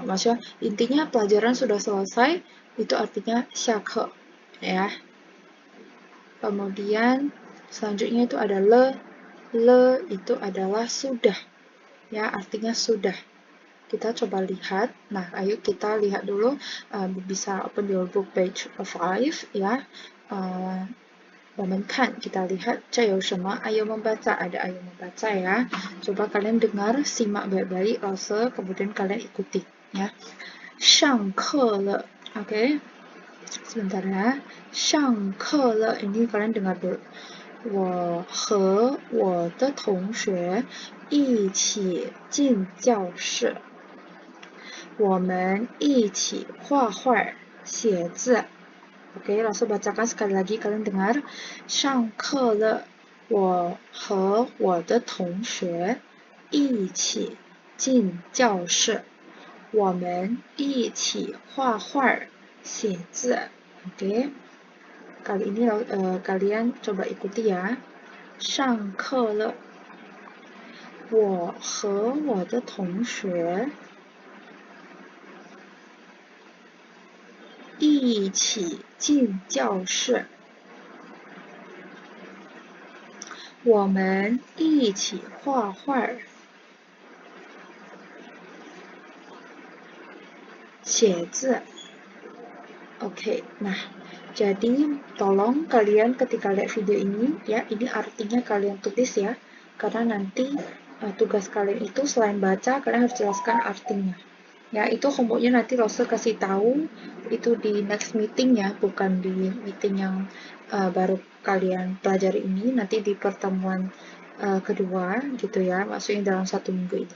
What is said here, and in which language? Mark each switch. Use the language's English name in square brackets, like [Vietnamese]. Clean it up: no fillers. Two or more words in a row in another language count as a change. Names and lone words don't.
[Indonesian] Maksudnya intinya pelajaran sudah selesai, itu artinya 下课 ya. Kemudian selanjutnya itu ada le. Le itu adalah sudah. Ya, artinya sudah. Kita coba lihat. Nah, ayo kita lihat dulu. Bisa [English] open your book page 5 [Indonesian] ya. [Chinese] 我们看, [Indonesian] kita lihat, [Chinese] 这有什么? [Indonesian] Ayo membaca, ada ayo membaca ya. Coba kalian dengar, simak baik-baik, Rosa, kemudian kalian ikuti ya. [Chinese] 上课了, [Indonesian] oke. Sebentar ya. [Chinese] 上课了, [Indonesian] ini kalian dengar dulu. [Chinese] 我和我的同学一起进教室。我们一起画画、写字。 [Indonesian] Oke, langsung bacakan sekali lagi, kalian dengar. [Chinese] 上课了，我和我的同学一起进教室。我们一起画画、写字。 [Indonesian] Oke, kali ini kalian coba ikuti ya. [Chinese] 上课了，我和我的同学一起进教室。我们一起画画、写字. [Indonesian] Oke, nah, jadi tolong kalian ketika lihat video ini, ya, ini artinya kalian tulis ya, karena nanti tugas kalian itu selain baca, kalian harus jelaskan artinya. Ya, itu homeworknya nanti Rosa kasih tahu itu di [English] next meeting [Indonesian] ya, bukan di meeting yang baru kalian pelajari ini, nanti di pertemuan kedua gitu ya, maksudnya dalam 1 minggu ini.